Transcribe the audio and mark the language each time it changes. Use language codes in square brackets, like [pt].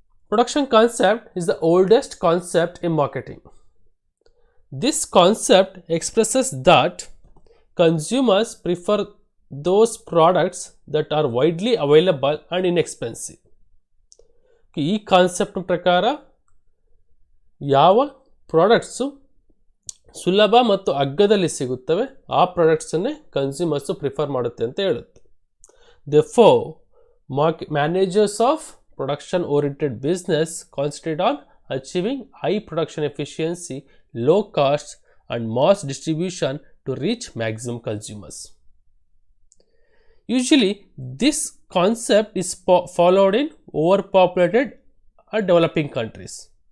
[en] Production concept is the oldest concept in marketing. This concept expresses that consumers prefer those products that are widely available and inexpensive. [kn] ಈ concept ಪ್ರಕಾರ ಯಾವ products ಸುಲಭ ಮತ್ತು ಅಗ್ಗದಲ್ಲಿ ಸಿಗುತ್ತವೆ ಆ ಪ್ರಾಡಕ್ಟ್ಸನ್ನೇ consumers prefer ಮಾಡುತ್ತೆ ಅಂತ ಹೇಳುತ್ತೆ. [en] Therefore, managers of production oriented business concentrate on achieving high production efficiency, low costs and mass distribution to reach maximum consumers. Usually, this concept is followed in overpopulated or developing countries.